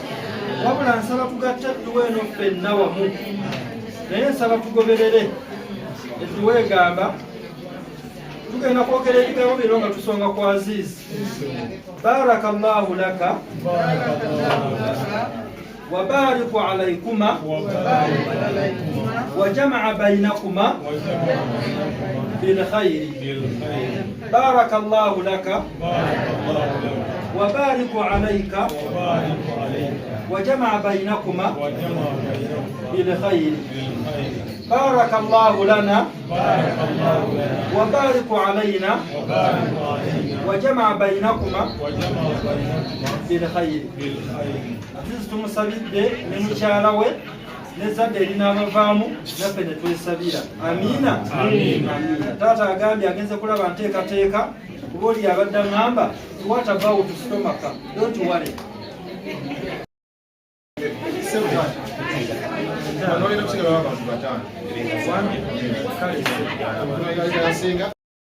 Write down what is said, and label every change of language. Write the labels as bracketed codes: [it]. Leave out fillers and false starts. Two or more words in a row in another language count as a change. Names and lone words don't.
[lg] Wabula nsaba tugatte edduwa eno ffenna wamu, naye nsaba tugoberere edduwa egamba tugenda kwogera ebigambo bino nga tusonga ku Aziz. [ar] بارك الله لك وبارك عليكما وجمع بينكما بخير. بارك الله لك وبارك عليك وجمع بينكما بخير. بارك الله لنا وبارك علينا وجمع بينكما بخير. [lg] Aziz tumusabidde ne mukyala we nezadde erinaabavaamu naffe ne twesabira. Amiina. Taata agambye agenze kulaba nteekateeka kuba oli abadde aŋŋamba [en] what about stomach, don't worry. [lg] Olina kusigala abantu 5.